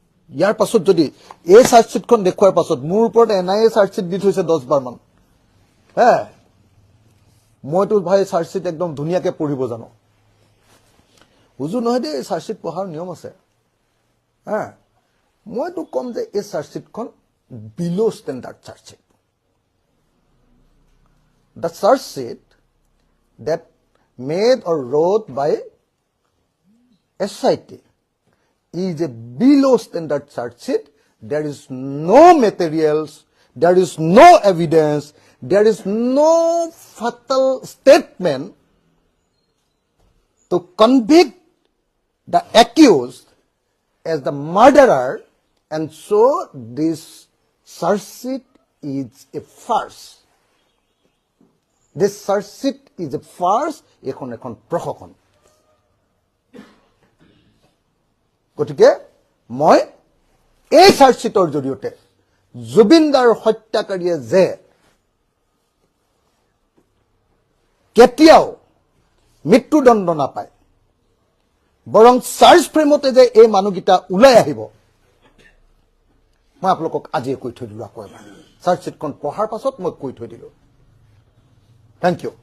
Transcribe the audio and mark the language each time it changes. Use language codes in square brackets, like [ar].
[as] ইয়াৰ পাছত যদি এই চাৰ্জশ্বিটখন দেখুৱাৰ পাছত মোৰ ওপৰত NIA চাৰ্জশ্বিট দি থৈছে 10 মান, মইতো ভাই চাৰ্জশ্বিট একদম ধুনীয়াকে পঢ়িব জানো, বুজো নহয় দেই, চাৰ্জশ্বিট পঢ়াৰ নিয়ম আছে। মইতো কম যে এই চাৰ্জশ্বিটখন বিলো standard charge sheet. [en] The charge that made or wrote by SIT is a below standard charge sheet. There is no materials, there is no evidence, there is no fatal statement to convict the accused as the murderer, and so this charge sheet is a farce. This charge sheet is a farce. [as] এখন প্ৰশাসন। গতিকে মই এই charge শ্বিটৰ জৰিয়তে জুবিনদাৰ হত্যাকাৰীয়ে যে কেতিয়াও মৃত্যুদণ্ড নাপায়, বৰং চাৰ্জ ফ্ৰেমতে যে এই মানুহকেইটা ওলাই আহিব, মই আপোনালোকক আজিয়ে কৈ থৈ দিলোঁ। আকৌ এবাৰ চাৰ্জ শ্বিটখন পঢ়াৰ পাছত মই কৈ থৈ দিলোঁ। [en] Thank you.